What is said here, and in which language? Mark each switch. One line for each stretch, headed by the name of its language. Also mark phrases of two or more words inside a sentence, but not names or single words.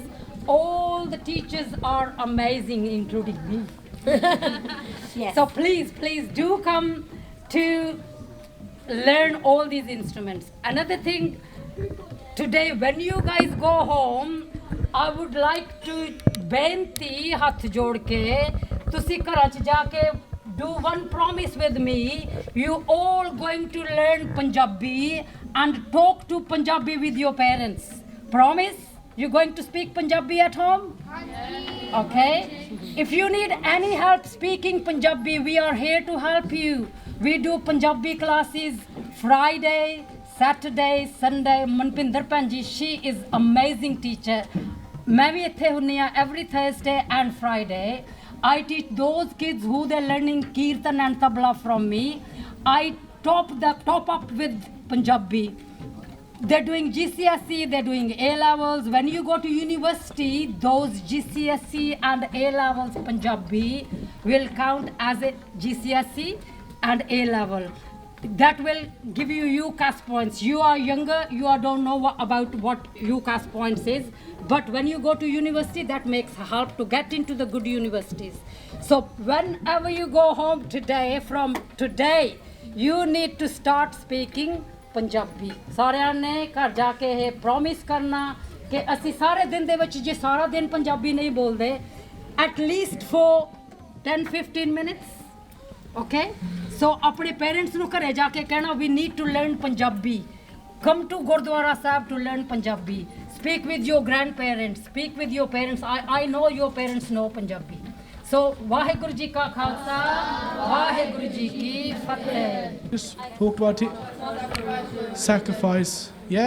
English: All the teachers are amazing, including me. Yes. So please do come to learn all these instruments. Another thing, today when you guys go home, I would like to
Punjabi: ਬੇਨਤੀ ਹੱਥ ਜੋੜ ਕੇ ਤੁਸੀਂ ਘਰ ਚ ਜਾ ਕੇ
English: do one promise with me. You all going to learn Punjabi and talk to Punjabi with your parents. Promise? You're going to speak Punjabi at home? Okay. If you need any help speaking Punjabi, we are here to help you. We do Punjabi classes Friday, Saturday, Sunday. Manpinder Panji, she is amazing teacher.
Punjabi: ਮੈਂ ਭੀ ਇੱਥੇ ਹੁੰਨੀ ਆ
English: every Thursday and Friday. I teach those kids who they're learning Kirtan and Tabla from me. I top up with Punjabi. They're doing GCSE, they're doing A levels. When you go to university, those GCSE and A levels Punjabi will count as a GCSE and A level. That will give you UCAS points. You are younger, don't know about what UCAS points is. But when you go to university, that makes help to get into the good universities. So whenever you go home today, from today, you need to start speaking Punjabi.
Punjabi: सारिਆਂ ਨੇ ਘਰ ਜਾਕੇ ਯੇ promise ਕਰਨਾ ਕਿ ਅਸੀਂ ਸਾਰੇ ਦਿਨ ਦੇ ਵਿੱਚ ਜੇ ਸਾਰਾ ਦਿਨ ਪੰਜਾਬੀ ਨਹੀਂ ਬੋਲਦੇ,
English: at least for 10-15 minutes. Okay? So
Punjabi: ਆਪਣੇ parents ਨੂੰ ਘਰੇ ਜਾ ਕੇ ਕਹਿਣਾ
English: we need to learn Punjabi. Come to Gurdwara Sahib to learn Punjabi. Speak with your grandparents. Speak with your parents. I know your parents know Punjabi. So,
Punjabi: ਵਾਹਿਗੁਰੂ ਜੀ ਕਾ ਖ਼ਾਲਸਾ, ਵਾਹਿਗੁਰੂ ਜੀ ਕੀ ਫ਼ਤਹਿ.
English: Just talked about it. Sacrifice. Yeah?